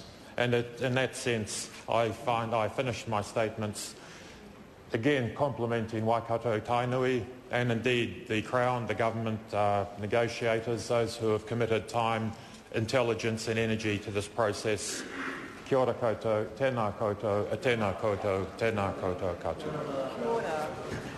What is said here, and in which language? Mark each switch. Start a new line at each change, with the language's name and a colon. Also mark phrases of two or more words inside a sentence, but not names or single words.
English: And in that sense, I finished my statements again complimenting Waikato-Tainui and indeed the Crown, the government negotiators, those who have committed time, intelligence and energy to this process.
Māori: Kia ora koutou, tēnā koutou, tēnā koutou, tēnā koutou katoa.